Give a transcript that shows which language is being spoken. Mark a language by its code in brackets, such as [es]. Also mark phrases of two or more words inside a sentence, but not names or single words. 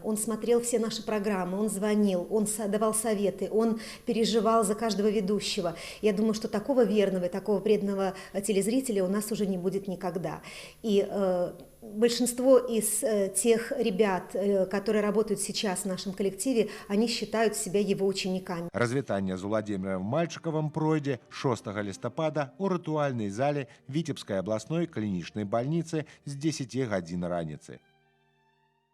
[ru] Он смотрел все наши программы, он звонил, он давал советы, он переживал за каждого ведущего. Я думаю, что такого верного и такого преданного телезрителя у нас уже не будет никогда. И большинство из тех ребят, которые работают сейчас в нашем коллективе, они считают себя его учениками. [be] Развітанне з Владимиром Мальчиковым пройдзе 6 лістапада у рытуальнай зале Віцебскай абласной клінічнай бальніцы з 10 гадзін раніцы.